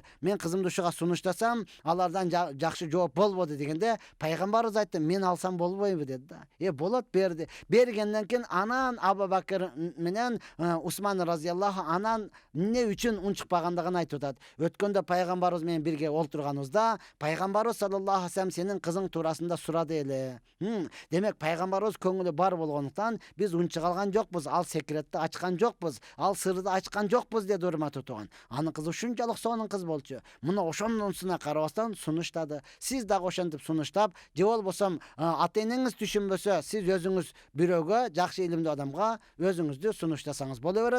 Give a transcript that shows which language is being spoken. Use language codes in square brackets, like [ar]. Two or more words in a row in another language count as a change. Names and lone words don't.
[ky] Мен кызымды ушуга сунуштасам, алардан жакшы жооп болбоду дегенде, пайгамбарыбыз айтты: "Мен алсам болбойбу?" деди да. Болот, берди. Бергенден кийин анан Абу Бакыр менен Усман разияллаху анан эмне үчүн унчукпагандыгын айтып атат. Өткөндө пайгамбарыбыз менен бирге олтурганыбызда, пайгамбарыбыз [ar] صلى الله عليه وسلم [ky] сенин кызың туурасында сурады эле. Демек пайгамбарыбыз көңүлү бар болгондуктан биз унчук алган жокпуз, ал секретти ачкан жокпуз, ал сырды ачкан жокпуз деди, урматтуу тууган. Анын кызы ушунчалык сонун кыз болчу. Мына ошондонсуна карабастан сунуштады. Сиз дагы ошентип сунуштап, же болбосо ата энеңиз түшүнбөсө, сиз өзүңүз бирөөгө, жакшы илимдүү адамга өзүңүздү сунуштасаңыз боло берет.